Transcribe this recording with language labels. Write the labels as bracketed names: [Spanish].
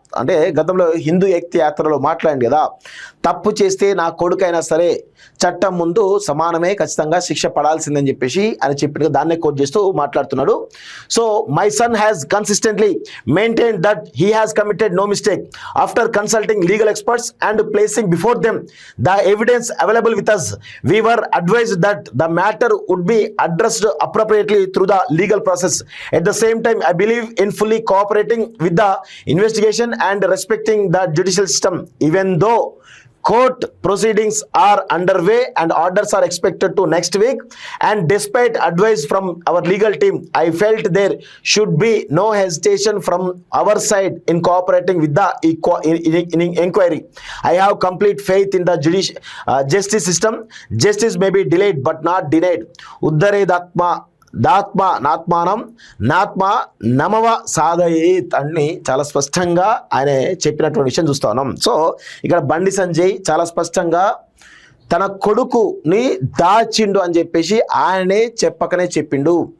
[Telugu] అంటే గతంలో హిందూ ఏక్తి యాత్రలో మాట్లాడింది కదా, తప్పు చేస్తే నా కొడుకైనా సరే చట్టం ముందు సమానమే, ఖచ్చితంగా శిక్ష పడాల్సిందని చెప్పేసి ఆయన చెప్పిన దాన్నే కోట్ చేస్తూ మాట్లాడుతున్నాడు. [English] So my son has consistently maintain that he has committed no mistake after consulting legal experts and placing before them the evidence available with us. We were advised that the matter would be addressed appropriately through the legal process. At the same time, I believe in fully cooperating with the investigation and respecting the judicial system, even though court proceedings are underway and orders are expected to next week. And despite advice from our legal team, I felt there should be no hesitation from our side in cooperating with the inquiry. I have complete faith in the justice system. Justice may be delayed but not denied. [Sanskrit] ఉద్ధరేదాత్మ నాత్మానం నాత్మ నమవ సాధయేత్ [Telugu] అని చాలా స్పష్టంగా ఆయన చెప్పినటువంటి విషయం చూస్తా ఉన్నాం. So ఇక్కడ బండి సంజయ్ చాలా స్పష్టంగా తన కొడుకుని దాచిండు అని చెప్పేసి ఆయనే చెప్పకనే చెప్పిండు.